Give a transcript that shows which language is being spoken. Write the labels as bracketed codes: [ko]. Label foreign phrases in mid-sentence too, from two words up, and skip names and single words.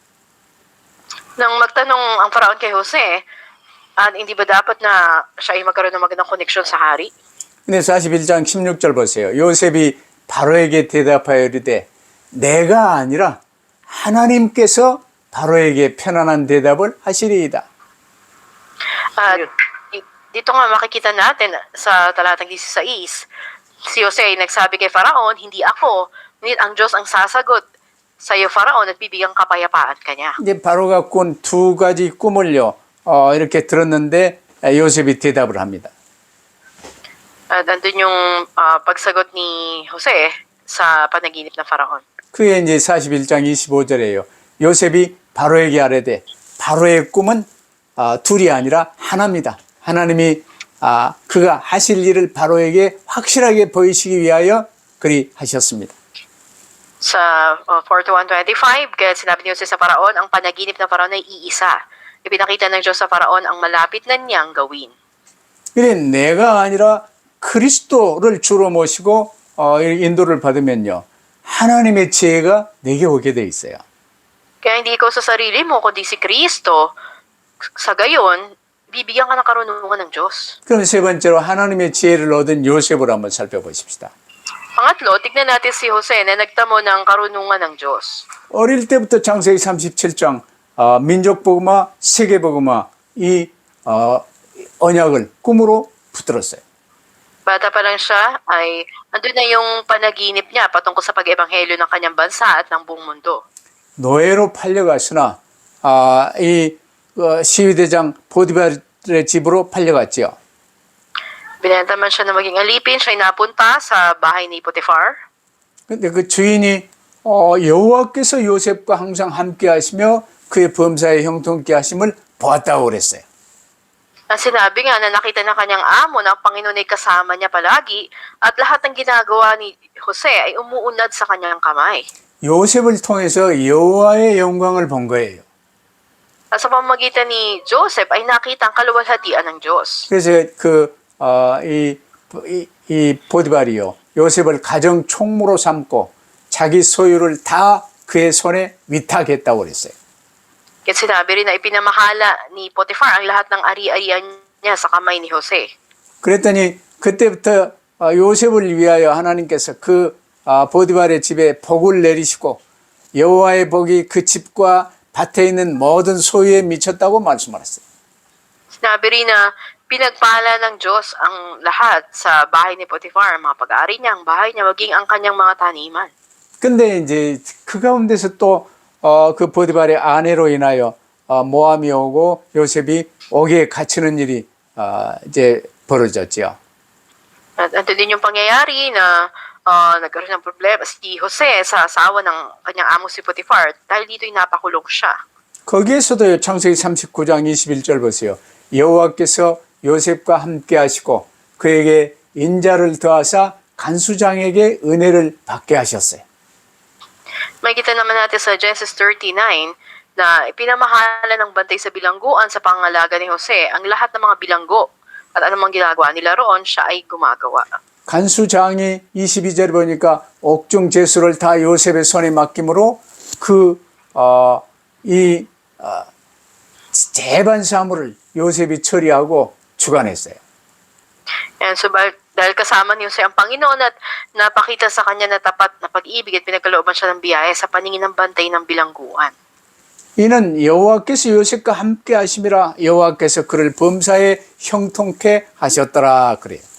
[tl] Nang magtanong ang Faraon kay Jose, hindi ba dapat na siya ay magkaroon ng magandang koneksyon sa hari? [ko] 근데 41장 16절 보세요. 요셉이 바로에게 대답하여 이르되 내가 아니라 하나님께서 바로에게 편안한 대답을 하시리이다. [tl] At dito nga makikita natin sa talatang 16, si Jose ay nagsabi kay Faraon, hindi ako, ngunit ang Diyos ang sasagot sa iyo, Faraon, at bibigyang kapayapaan ka niya. [ko] 이제 바로가 꾼 두 가지 꿈을요. 이렇게 들었는데 요셉이 대답을 합니다. [tl] At andun yung pagsagot ni Jose sa panaginip ng Faraon. [ko] 그게 이제 41장 25절이에요. 요셉이 바로에게 아뢰되 바로의 꿈은 둘이 아니라 하나입니다. 하나님이 그가 하실 일을 바로에게 확실하게 보이시기 위하여 그리 하셨습니다. [tl] Sa 41:25, kaya sinabi ni Jose sa Faraon, ang panaginip ng Faraon ay iisa. Ipinakita ng Diyos sa Faraon ang malapit na niyang gawin. [ko] 그래 내가 아니라 그리스도를 주로 모시고 인도를 받으면요. 하나님의 지혜가 내게 오게 돼 있어요. [tl] Kaya hindi ikaw sa sarili mo, kundi si Kristo. Sa gayon, bibigyan ka ng karunungan ng Diyos. [ko] 그럼 세 번째로 하나님의 지혜를 얻은 요셉을 한번 살펴보십시다. [tl] Pangatlo, tignan natin si Jose na nagtamo ng karunungan ng Diyos. [ko] 어릴 때부터 창세기 37장 민족복음화, 세계복음화 이 언약을 꿈으로 붙들었어요. [tl] Bata pa lang siya, ay andun na yung panaginip niya patungkol sa pag-ebanghelyo ng kanyang bansa at ng buong mundo. [ko] 노예로 팔려갔으나 이 시위대장 보디발의 집으로 팔려갔지요. [tl] Binenta man siya na maging alipin, siya ay napunta sa bahay ni Potiphar. [ko] 근데 그 주인이 여호와께서 요셉과 항상 함께 하시며 그의 범사에 형통케 하심을 보았다고 그랬어요. [tl] Ang sinabi nga na nakita ng kanyang amo na ang Panginoon ay kasama niya palagi at lahat ng ginagawa ni Jose ay umuunlad sa kanyang kamay. [ko] 요셉을 통해서 여호와의 영광을 본 거예요. [tl] At sa pamamagitan ni Joseph ay nakita ang kaluwalhatian ng Diyos. [ko] 그래서 이 보디발이요. 요셉을 가정 총무로 삼고 자기 소유를 다 그의 손에 위탁했다고 그랬어요. [tl] Kaya sinabi rin na ipinamahala ni Potiphar ang lahat ng ari-arian niya sa kamay ni Jose. [ko] 그랬더니 그때부터 요셉을 위하여 하나님께서 그 보디발의 집에 복을 내리시고 여호와의 복이 그 집과 밭에 있는 모든 소유에 미쳤다고 말씀하셨어요. [tl] Sinabi rin na pinagpala ng Diyos ang lahat sa bahay ni Potiphar, ang mga pag-aari niya, ang bahay niya, maging ang kanyang mga taniman. [ko] 근데 이제 그 가운데서 또 그 보디발의 아내로 인하여 모함이 오고 요셉이 옥에 갇히는 일이 이제 벌어졌죠. [tl] At ito din yung pangyayari na nagkaroon ng problema si Jose sa asawa ng kanyang amo si Potiphar dahil dito ay napakulong siya. [ko] 거기에서도 창세기 39장 21절 보세요. 여호와께서 요셉과 함께 하시고 그에게 인자를 더하사 간수장에게 은혜를 받게 하셨어요. [tl] Makita naman natin sa Genesis 39 na ipinamahala ng bantay sa bilangguan sa pangalaga ni Jose ang lahat ng mga bilanggo at anumang ginagawa nila roon, siya ay gumagawa. [ko] 간수장이 22절에 보니까 옥중 제수를 다 요셉의 손에 맡김으로 재반 사물을 요셉이 처리하고 주관했어요. [en] And so [tl] dahil kasama ni Jose ang Panginoon at napakita sa kanya na tapat na pag-ibig at pinagkalooban siya ng biyaya sa paningin ng bantay ng bilangguan. [ko] 이는 여호와께서 요셉과 함께 하심이라 여호와께서 그를 범사에 형통케 하셨더라 그래요.